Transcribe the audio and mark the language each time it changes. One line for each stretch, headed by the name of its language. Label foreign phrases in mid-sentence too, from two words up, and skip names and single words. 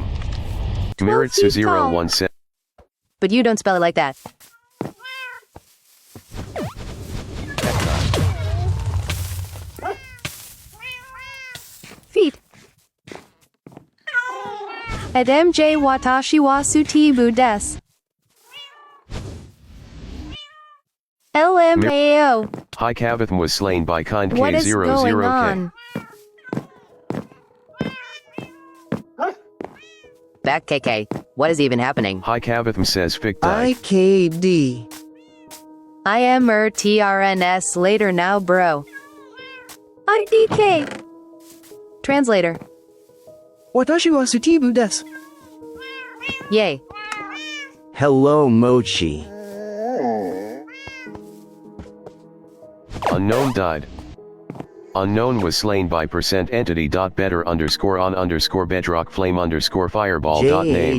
English: 12 feet tall. Miritsu01 says. But you don't spell it like that. Feet. At MJ Watashi wa suti budes. LMAO. Hi Kaveth was slain by Kind What is going K00K. on? Back KK. What is even happening? Hi Kaveth says
German: Fick die.
English: IKD. I am TRNS later now bro. IDK. Translator. Watashi wa suti budes. Yay. Hello Mochi. Unknown died. Unknown was slain by %entity dot better underscore on underscore bedrock flame underscore fireball dot name.